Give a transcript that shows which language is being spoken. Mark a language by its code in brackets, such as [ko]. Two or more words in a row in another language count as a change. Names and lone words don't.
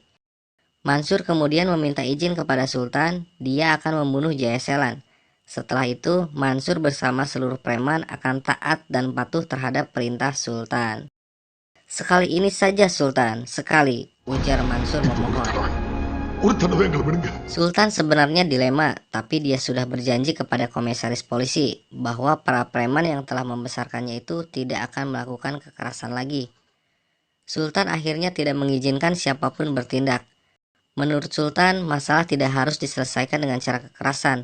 [id] Mansur kemudian meminta izin kepada Sultan, dia akan membunuh Jaya Selan. Setelah itu, Mansur bersama seluruh preman akan taat dan patuh terhadap perintah Sultan. Sekali ini saja Sultan, sekali, ujar Mansur memohon. [ta] ஒரு தடவை எங்களை விடுங்க. [id] Sultan sebenarnya dilema, tapi dia sudah berjanji kepada komisaris polisi bahwa para preman yang telah membesarkannya itu tidak akan melakukan kekerasan lagi. Sultan akhirnya tidak mengizinkan siapapun bertindak. Menurut Sultan, masalah tidak harus diselesaikan dengan cara kekerasan.